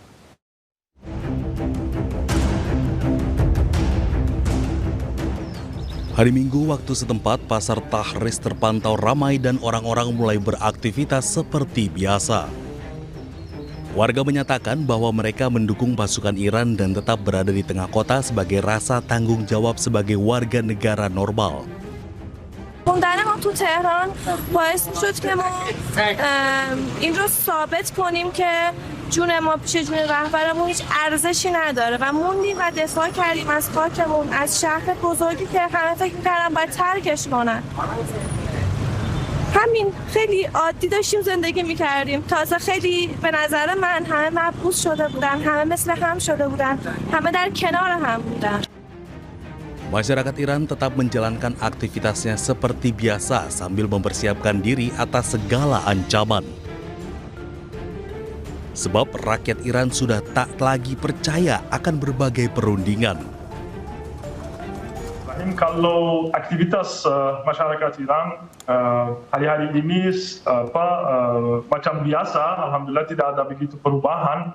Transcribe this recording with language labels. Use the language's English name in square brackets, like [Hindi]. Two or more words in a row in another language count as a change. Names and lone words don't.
[Indonesian] Hari Minggu waktu setempat, pasar Tahris terpantau ramai dan orang-orang mulai beraktivitas seperti biasa. Warga menyatakan bahwa mereka mendukung pasukan Iran dan tetap berada di tengah kota sebagai rasa tanggung jawab sebagai warga negara normal. [Persian] موندن ما تو تهران باعث شد که ما این رو ثابت کنیم که جون ما پیش جون رهبرمون هیچ ارزشی نداره و موندیم و دفاع کردیم از خاکمون، از شهر بزرگی که همه فکر می‌کردن باید ترکش کنن. همین خیلی عادی داشتیم زندگی می‌کردیم. تازه خیلی به نظر من همه مبعوث شده بودن، همه مثل هم شده بودن، همه در کنار هم بودن. [Indonesian] Masyarakat Iran tetap menjalankan aktivitasnya seperti biasa sambil mempersiapkan diri atas segala ancaman. Sebab rakyat Iran sudah tak lagi percaya akan berbagai perundingan. Kalau aktivitas masyarakat Iran hari-hari ini macam biasa, alhamdulillah tidak ada begitu perubahan.